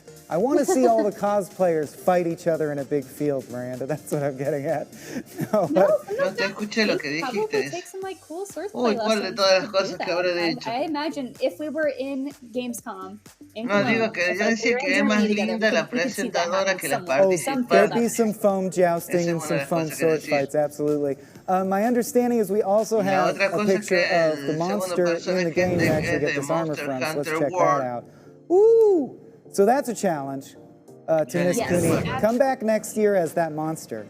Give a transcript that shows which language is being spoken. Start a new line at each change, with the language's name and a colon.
English: I want to see all the cosplayers fight each other in a big field, Miranda. That's what I'm getting at.
Spanish: No te escuché lo que dijiste.
English: Take some like cool swordplay lessons.
Spanish: ¿Cuál de todas las cosas que habré dicho?
English: I imagine if we were in Gamescom.
Spanish: No, digo que yo decía que es más linda la presentadora que las participantes.
English: There'll be some foam jousting and some foam sword fights, absolutely. My understanding is we also have a picture of the monster in the game you actually get this armor from, so let's check that out. Ooh! So that's a challenge to Miss Cooney. Come back next year as that monster.